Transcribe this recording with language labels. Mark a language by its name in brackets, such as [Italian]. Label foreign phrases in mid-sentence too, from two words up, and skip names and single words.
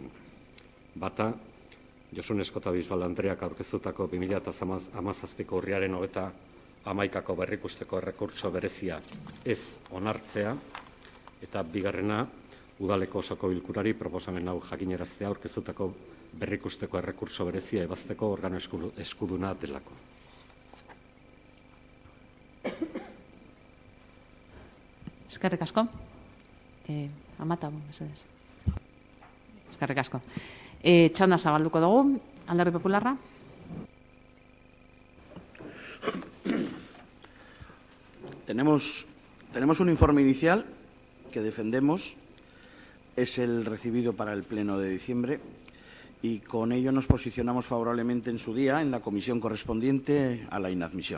[Basque] Bata, Josun Eskota Bisbal Andreak aurkeztutako 2017ko urriaren 31ako berrikusteko errekurtso berezia ez onartzea, eta bigarrena, udaleko osoko bilkurari proposamen hau jakinaraztea aurkeztutako berrikusteko errekurtso berezia ebazteko organo eskuduna delako. Eskerrik asko. Amata, mesedez. Eskerrik asko. Txanda zabalduko dugu, Alderdi Popularra. [Spanish] Tenemos un informe inicial que defendemos, es el recibido para el Pleno de diciembre y con ello nos posicionamos favorablemente en su día en la comisión correspondiente a la inadmisión.